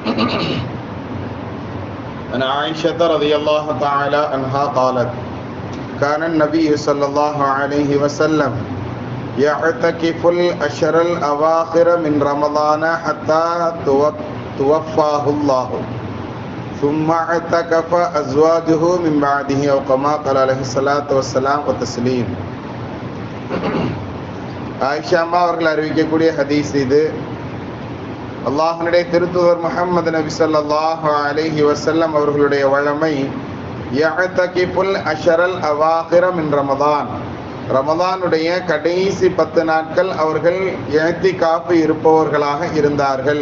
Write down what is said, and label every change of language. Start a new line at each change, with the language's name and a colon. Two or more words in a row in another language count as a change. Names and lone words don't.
Arabic: عن عائشة رضي الله تعالى عنها قالت: كان النبي صلى الله عليه وسلم يعتكف الأشهر الأواخر من رمضان حتى توفاه الله ثم اعتكف أزواجه من بعده أو كما قال عليه الصلاة والسلام وتسليم.
Tamil: ஆயிஷா அம்மா அவர்கள் அறிவிக்கக்கூடிய ஹதீஸ் இது. அல்லாஹ்வுடைய திருத்தூதர் முஹம்மது நபி
Arabic: صلى الله عليه وسلم
Tamil: அவர்களுடைய வழமை
Arabic: يعتكف العشر الأواخر من رمضان,
Tamil: ரமதானுடைய கடைசி 10 நாட்கள் அவர்கள் இஅ்திகாஃப் இருப்பவர்களாக இருந்தார்கள்.